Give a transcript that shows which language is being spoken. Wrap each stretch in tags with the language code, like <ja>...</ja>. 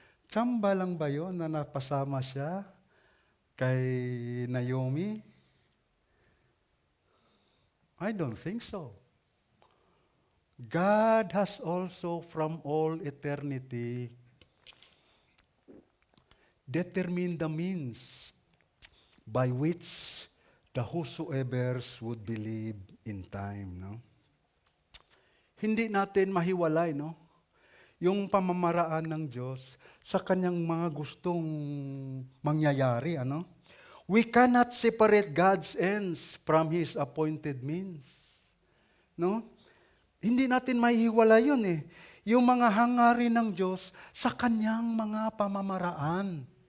<tl>Tsamba lang ba yon na napasama siya kay Naomi?</tl> <en>I don't think so. God has also from all eternity determined the means by which the whosoever's would believe in time.</en> <tl>No? Hindi natin mahiwalay, no? Yung pamamaraan ng Diyos sa kanyang mga gustong mangyayari. Ano?</tl> <en>We cannot separate God's ends from His appointed means.</en> <tl>No? Hindi natin mahihiwalay yun eh. Yung mga hangarin ng Diyos sa kanyang mga pamamaraan.</tl>